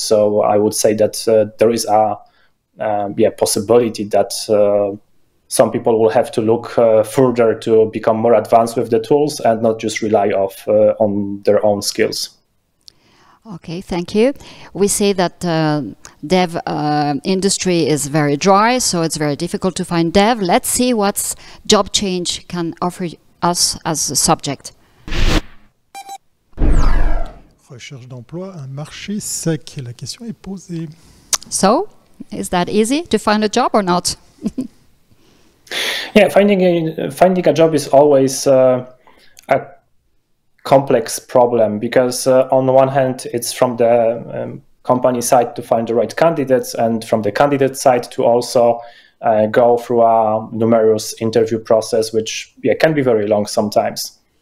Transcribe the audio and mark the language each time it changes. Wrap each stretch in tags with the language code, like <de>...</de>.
<en>So I would say that there is a possibility that some people will have to look further to become more advanced with the tools and not just rely on their own skills. Okay, thank you. We say that dev industry is very dry, so it's very difficult to find dev. Let's see what job change can offer us as a subject.</en> <fr>Recherche d'emploi, un marché sec. La question est posée.</fr> <en>So, is that easy to find a job or not? Yeah, finding a job is always a complex problem, because on the one hand, it's from the company side to find the right candidates, and from the candidate side to also go through a numerous interview process, which can be very long sometimes.</en>